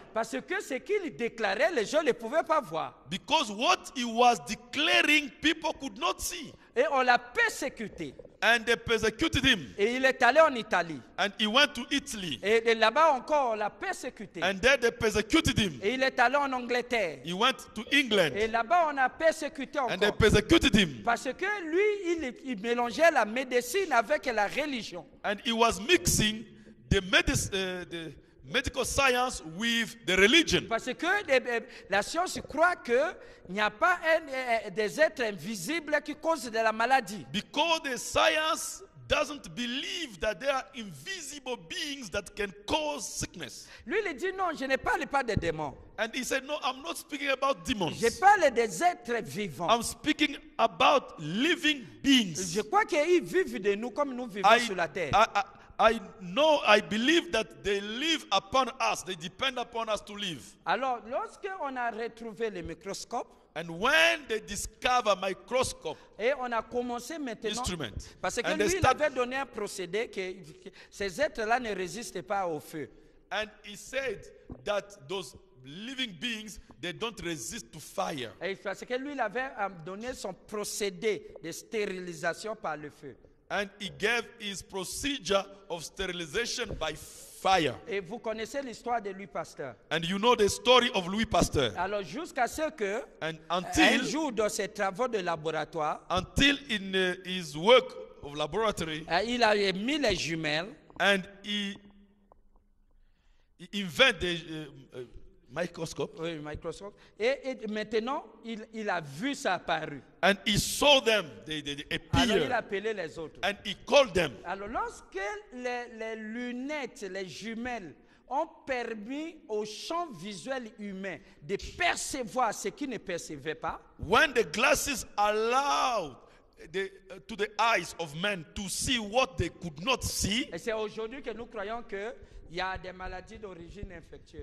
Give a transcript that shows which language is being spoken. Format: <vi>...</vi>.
<fr>Parce que ce qu'il déclarait, les gens ne pouvaient pas voir.</fr> <en>Because what he was declaring, people could not see.</en> <fr>Et on l'a persécuté.</fr> <en>And they persecuted him.</en> <fr>Et il est allé en Italie.</fr> <en>And he went to Italy.</en> <fr>Et là-bas encore, on l'a persécuté.</fr> <en>And there they persecuted him.</en> <fr>Et il est allé en Angleterre.</fr> <en>He went to England.</en> <fr>Et là-bas, on a persécuté</fr> <en>And they</en> <fr>encore.</fr> <en>persecuted him.</en> <fr>Parce que lui, il mélangeait la médecine avec la religion.</fr> <en>And he was mixing the medical science with the religion.</en> <fr>Parce que la science croit qu'il n'y a pas des êtres invisibles qui causent de la maladie.</fr> <en>Because the science doesn't believe that there are invisible beings that can cause sickness.</en> <fr>Lui, il dit non, je ne parle pas des démons.</fr> <en>And he said, no, I'm not speaking about demons.</en> <fr>Je parle des êtres vivants.</fr> <en>I'm speaking about living beings.</en> <fr>Je crois qu'ils vivent de nous comme nous vivons sur la terre.</fr> <en>I know, I believe that they live upon us. They depend upon us to live.</en> <fr>Alors, lorsqu'on a retrouvé le microscope,</fr> <en>And when they discover microscope</en> <fr>et on a commencé maintenant,</fr> <en>instrument,</en> <fr>parce que</fr> <en>and</en> <fr>lui,</fr> <en>they</en> <fr>il</fr> <en>start,</en> <fr>avait donné un procédé que ces êtres-là ne résistent pas au feu.</fr> <en>and he said that those living beings, they don't resist to fire.</en> <fr>Et parce que lui, il avait donné son procédé de stérilisation par le feu.</fr> <en>And he gave his procedure of sterilization by fire.</en> <fr>Et vous connaissez l'histoire de Louis Pasteur.</fr> <en>And you know the story of Louis Pasteur.</en> <fr>Alors jusqu'à ce que</fr> <en>And</en> <fr>un</fr> <en>until</en> <fr>jour dans ses travaux de laboratoire,</fr> <en>in his work of laboratory,</en> <fr>il a mis les jumelles</fr> <en>and he invented the microscope,</en> <fr>oui, microscope, et maintenant il a vu ça apparu.</fr> <en>and he saw them, they</en> <fr>Alors il a</fr> <en>appear,</en> <fr>appelé les autres.</fr> <en>and he called them.</en> <fr>Alors lorsque les lunettes, les jumelles ont permis au champ visuel humain de percevoir ce qu'ils ne percevaient pas,</fr> <en>When the glasses allowed to the eyes of men to see what they could not see,</en> <fr>et c'est aujourd'hui que nous croyons que il y a des maladies d'origine infectieuse.</fr>